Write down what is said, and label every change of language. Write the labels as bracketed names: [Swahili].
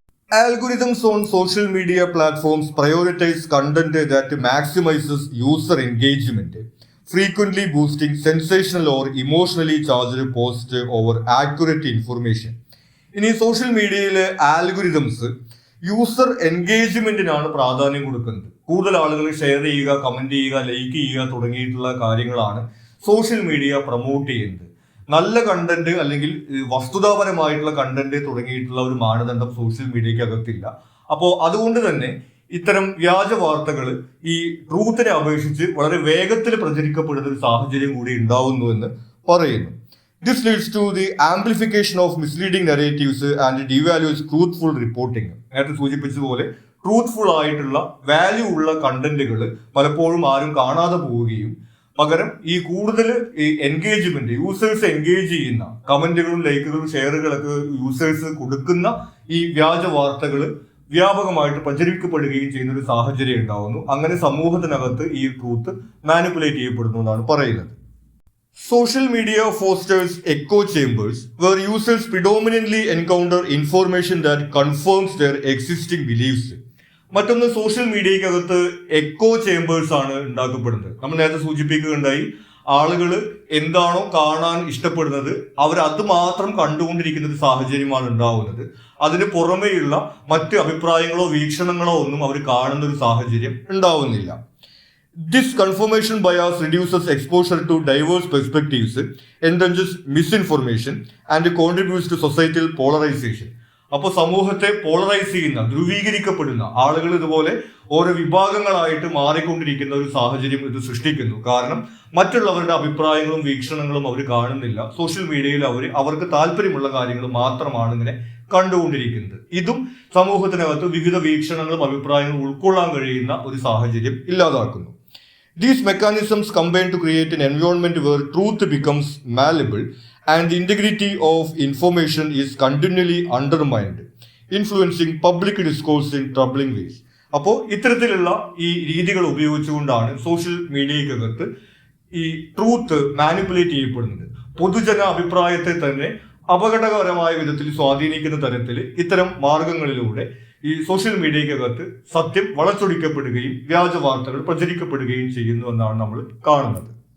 [English] Algorithms on social media platforms prioritize content that maximizes user engagement, frequently boosting sensational or emotionally charged posts over accurate information. [Malayalam] ഇനി social മീഡിയയിലെ algorithms user എൻഗേജ്മെന്റിനാണ് പ്രാധാന്യം കൊടുക്കുന്നത്. കൂടുതൽ ആളുകൾ share ചെയ്യുക, comment ചെയ്യുക, like ചെയ്യുക തുടങ്ങിയിട്ടുള്ള കാര്യങ്ങളാണ് സോഷ്യൽ മീഡിയ പ്രൊമോട്ട് ചെയ്യുന്നത്. നല്ല കണ്ടന്റ് അല്ലെങ്കിൽ വസ്തുതാപരമായിട്ടുള്ള കണ്ടന്റ് തുടങ്ങിയിട്ടുള്ള ഒരു മാനദണ്ഡം സോഷ്യൽ മീഡിയക്ക് അകത്തില്ല. അപ്പോൾ അതുകൊണ്ട് തന്നെ ഇത്തരം വ്യാജ വാർത്തകൾ ഈ ട്രൂത്തിനെ അപേക്ഷിച്ച് വളരെ വേഗത്തിൽ പ്രചരിക്കപ്പെടുന്ന ഒരു സാഹചര്യം കൂടി ഉണ്ടാവുന്നു എന്ന് പറയുന്നു. [English] This leads to the amplification of misleading narratives and devalues truthful reporting. [Malayalam] നേരത്തെ സൂചിപ്പിച്ചതുപോലെ ട്രൂത്ത്ഫുൾ ആയിട്ടുള്ള വാല്യൂ ഉള്ള കണ്ടന്റുകൾ പലപ്പോഴും ആരും കാണാതെ പോവുകയും പകരം ഈ കൂടുതൽ ഈ എൻഗേജ്മെന്റ്, യൂസേഴ്സ് എൻഗേജ് ചെയ്യുന്ന കമന്റുകളും ലൈക്കുകളും ഷെയറുകളൊക്കെ യൂസേഴ്സ് കൊടുക്കുന്ന ഈ വ്യാജ വാർത്തകൾ വ്യാപകമായിട്ട് പ്രചരിക്കപ്പെടുകയും ചെയ്യുന്ന ഒരു സാഹചര്യം ഉണ്ടാവുന്നു. അങ്ങനെ സമൂഹത്തിനകത്ത് ഈ ട്രൂത്ത് മാനിപ്പുലേറ്റ് ചെയ്യപ്പെടുന്നു എന്നാണ് പറയുന്നത്. [English] Social media fosters echo chambers where users predominantly encounter information that confirms their existing beliefs. [Malayalam] മറ്റൊന്ന്, സോഷ്യൽ മീഡിയക്കകത്ത് എക്കോ ചേമ്പേഴ്സ് ആണ് ഉണ്ടാക്കപ്പെടുന്നത്. നമ്മൾ നേരത്തെ സൂചിപ്പിക്കുകയുണ്ടായി, ആളുകൾ എന്താണോ കാണാൻ ഇഷ്ടപ്പെടുന്നത് അവർ അത് മാത്രം കണ്ടുകൊണ്ടിരിക്കുന്ന ഒരു സാഹചര്യമാണ് ഉണ്ടാവുന്നത്. അതിന് പുറമെയുള്ള മറ്റ് അഭിപ്രായങ്ങളോ വീക്ഷണങ്ങളോ ഒന്നും അവർ കാണുന്ന ഒരു സാഹചര്യം ഉണ്ടാവുന്നില്ല. [English] This confirmation bias reduces exposure to diverse perspectives, encourages misinformation, and contributes to societal polarization. [Malayalam] അപ്പോൾ സമൂഹത്തെ പോളറൈസ് ചെയ്യുന്ന, ധ്രുവീകരിക്കപ്പെടുന്ന ആളുകൾ ഇതുപോലെ ഓരോ വിഭാഗങ്ങളായിട്ട് മാറിക്കൊണ്ടിരിക്കുന്ന ഒരു സാഹചര്യം ഇത് സൃഷ്ടിക്കുന്നു. കാരണം മറ്റുള്ളവരുടെ അഭിപ്രായങ്ങളും വീക്ഷണങ്ങളും അവർ കാണുന്നില്ല. സോഷ്യൽ മീഡിയയിൽ അവർക്ക് താല്പര്യമുള്ള കാര്യങ്ങൾ മാത്രമാണ് ഇങ്ങനെ കണ്ടുകൊണ്ടിരിക്കുന്നത്. ഇതും സമൂഹത്തിനകത്ത് വിവിധ വീക്ഷണങ്ങളും അഭിപ്രായങ്ങളും ഉൾക്കൊള്ളാൻ കഴിയുന്ന ഒരു സാഹചര്യം ഇല്ലാതാക്കുന്നു. [English] These mechanisms combine to create an environment where truth becomes malleable and the integrity of information is continually undermined, influencing public discourse in troubling ways. [Malayalam] അപ്പോൾ ഇത്തരത്തിലുള്ള ഈ രീതികൾ ഉപയോഗിച്ചുകൊണ്ടാണ് സോഷ്യൽ മീഡിയക്കകത്ത് ഈ ട്രൂത്ത് മാനിപ്പുലേറ്റ് ചെയ്യപ്പെടുന്നത്. പൊതുജന അഭിപ്രായത്തെ തന്നെ അപകടകരമായ വിധത്തിൽ സ്വാധീനിക്കുന്ന തരത്തിൽ ഇത്തരം മാർഗങ്ങളിലൂടെ ഈ സോഷ്യൽ മീഡിയക്കകത്ത് സത്യം വളച്ചൊടിക്കപ്പെടുകയും വ്യാജ വാർത്തകൾ പ്രചരിക്കപ്പെടുകയും ചെയ്യുന്നു എന്നാണ് നമ്മൾ കാണുന്നത്.